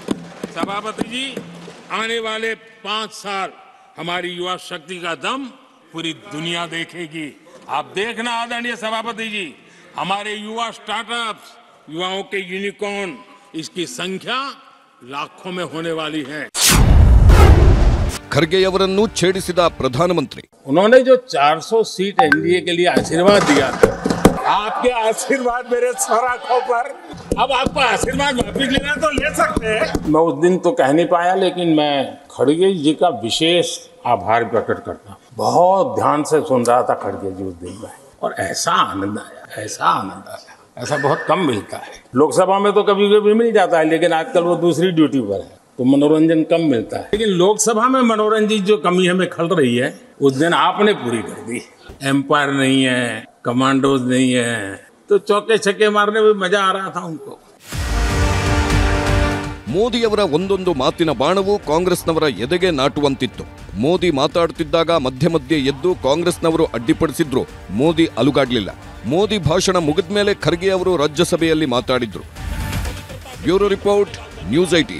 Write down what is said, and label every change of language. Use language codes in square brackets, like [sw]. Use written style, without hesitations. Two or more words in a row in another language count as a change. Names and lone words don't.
[hi] सभापति जी, आने वाले 5 साल हमारी युवा शक्ति का दम पूरी दुनिया देखेगी। आप देखना आदरणीय सभापति जी, हमारे युवा स्टार्टअप्स, युवाओं के यूनिकॉर्न, इसकी संख्या लाखों में होने वाली है। [kn] ಖರ್ಗೆಯವರನ್ನು ಛೇಡಿಸಿದ ಪ್ರಧಾನಮಂತ್ರಿ. [hi] उन्होंने जो 400 सीट एनडीए के लिए आशीर्वाद दिया था, आपके आशीर्वाद मेरे सर आंखों पर, अब आपको आशीर्वाद वापिस लेना तो ले सकते हैं। मैं उस दिन तो कह नहीं पाया, लेकिन मैं खड़गे जी का विशेष आभार प्रकट करता हूँ। बहुत ध्यान से सुन रहा था खड़गे जी उस दिन में, और ऐसा आनंद आया, ऐसा बहुत कम मिलता है। लोकसभा में तो कभी कभी मिल जाता है, लेकिन आजकल वो दूसरी ड्यूटी पर है तो मनोरंजन कम मिलता है। लेकिन लोकसभा में मनोरंजन जो कमी हमें खल रही है, उस दिन आपने पूरी कर दी। एम्पायर नहीं है, कमांडोज नहीं है, तो चौके छक्के मारने में मजा आ रहा था उनको। [kn] ಮೋದಿಯವರ ಒಂದೊಂದು ಮಾತಿನ ಬಾಣವು ಕಾಂಗ್ರೆಸ್ನವರ ಎದೆಗೆ ನಾಟುವಂತಿತ್ತು. ಮೋದಿ ಮಾತಾಡುತ್ತಿದ್ದಾಗ ಮಧ್ಯೆ ಎದ್ದು ಕಾಂಗ್ರೆಸ್ನವರು ಅಡ್ಡಿಪಡಿಸಿದ್ರು. ಮೋದಿ ಅಲುಗಾಡ್ಲಿಲ್ಲ. ಮೋದಿ ಭಾಷಣ ಮುಗಿದ ಮೇಲೆ ಖರ್ಗೆ ಅವರು ರಾಜ್ಯಸಭೆಯಲ್ಲಿ ಮಾತಾಡಿದ್ರು. [en] bureau report, [kn] ನ್ಯೂಸ್ 18.